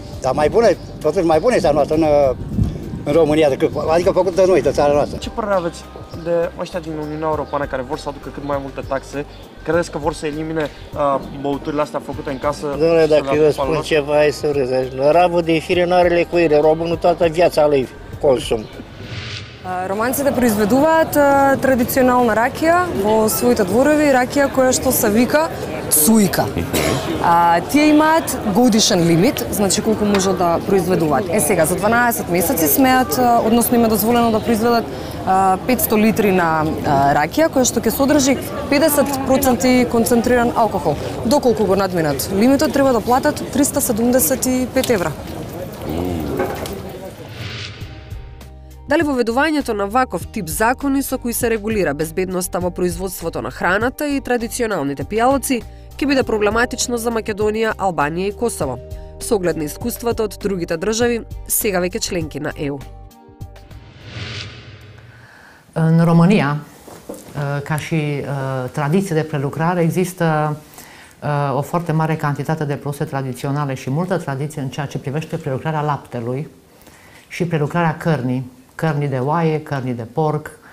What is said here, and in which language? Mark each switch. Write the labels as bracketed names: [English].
[Romanian] Dar mai bună, totuși mai bună este a noastră în România, adică făcută de noi, de țara noastră. Ce părere aveți de ăștia din Uniunea Europeană care vor să aducă cât mai multe taxe? Credeți că vor să elimine băuturile astea făcute în casă? Doamne, dacă eu spun ceva, hai să râzi. Ravul de fire nu are lecuire, românul toată viața lui consum. [Macedonian] Романците произведуваат традиционална ракија во своите дворови, ракија која што се вика цујка. Тие имаат годишен лимит, значи колку можат да произведуваат. Сега, за 12 месеци смеат, односно има дозволено да произведат 500 литри на ракија, која што ќе содржи 50% концентриран алкохол. Доколку го надминат лимитот, треба да платат 375 евра. Дали воведувањето на ваков тип закони со кои се регулира безбедноста во производството на храната и традиционалните пијалоци ќе биде проблематично за Македонија, Албанија и Косово, со оглед на искуствата од другите држави, сега веќе членки на ЕУ. [Romanian] În România, ca și tradiție de prelucrare, există o foarte mare cantitate de produse tradiționale și multă tradiție în ceea ce privește prelucrarea laptelui și prelucrarea cărnii de oaie, cărnii de porc.